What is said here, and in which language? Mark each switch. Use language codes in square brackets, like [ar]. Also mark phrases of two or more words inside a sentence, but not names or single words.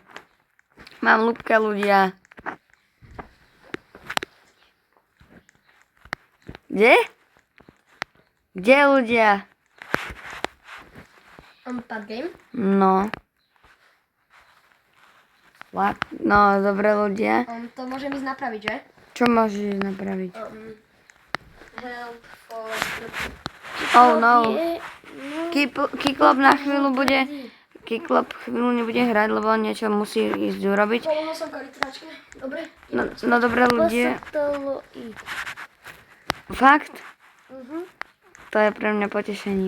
[sk] Mám Ľubka, ľudia. Kde? Kde, ľudia? Padgame? [en] No. What? [sk] No, dobre, ľudia. To môžem ísť napraviť, že? Čo môžeš napraviť? [en] Help for... Oh no. [sk] Kiklop na chvíľu bude... Kiklop chvíľu nebude hrať, lebo on niečo musí ísť urobiť. Pomohol som karitračke. Dobre? No dobre, ľudia. Fakt? To je pre mňa potešením.